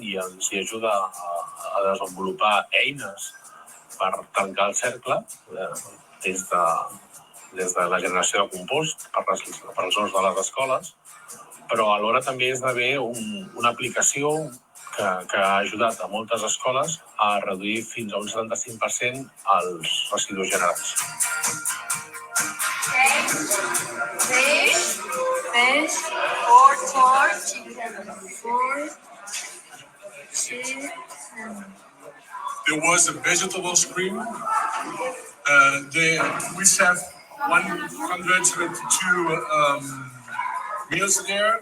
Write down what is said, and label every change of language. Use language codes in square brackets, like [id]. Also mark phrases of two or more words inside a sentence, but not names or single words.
[ca] i els ajuda a desenvolupar eines per tancar el cercle des de la generació de compost per als usos de les escoles, però alhora també esdevé una aplicació que ha ajudat a moltes escoles a reduir fins a un 75% els residus generats. [en] Fish, 4 chicken, 4 chicken. There was a vegetable stream. We served 172 meals there.